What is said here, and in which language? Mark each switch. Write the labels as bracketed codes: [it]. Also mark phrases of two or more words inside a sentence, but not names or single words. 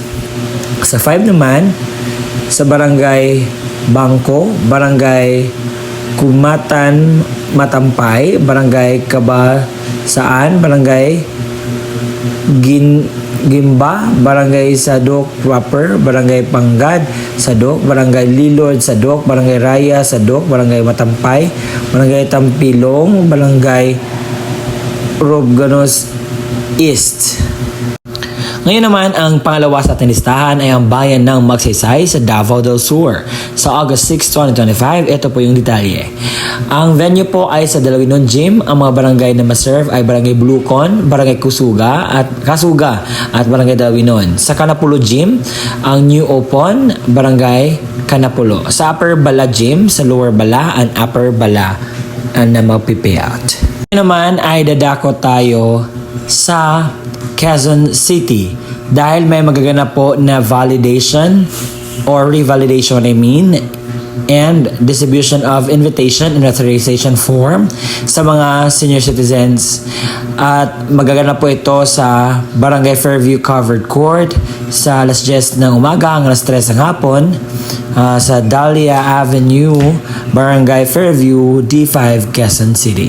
[tl] Sa 5 naman, sa Barangay Bangko, Barangay Kumatan Matampay, Barangay Kabasaan, Barangay Gimba, Barangay Sadok Proper, Barangay Panggad Sadok, Barangay Lilod Sadok, Barangay Raya Sadok, Barangay Matampay, Barangay Tampilong, Barangay Robganos East. Ngayon naman, ang pangalawa sa ating listahan ay ang bayan ng Magsaysay sa Davao del Sur. Sa August 6, 2025, ito po yung detalye. Ang venue po ay sa Dalawinon Gym. Ang mga barangay na maserve ay Barangay Bulucon, Barangay Kasuga at Barangay Dalawinon. Sa Kanapulo Gym, ang New Opon, Barangay Kanapulo. Sa Upper Bala Gym, sa Lower Bala and Upper Bala na magpipayout. Ngayon naman ay dadako tayo sa Quezon City dahil may magaganap po na [en] validation or revalidation and distribution of invitation and authorization form [tl] sa mga [en] senior citizens [tl] at magaganap po ito sa Barangay Fairview Covered Court sa alas 10 ng umaga hanggang alas 3 ng hapon sa Dahlia Avenue, Barangay Fairview, D5, Quezon City.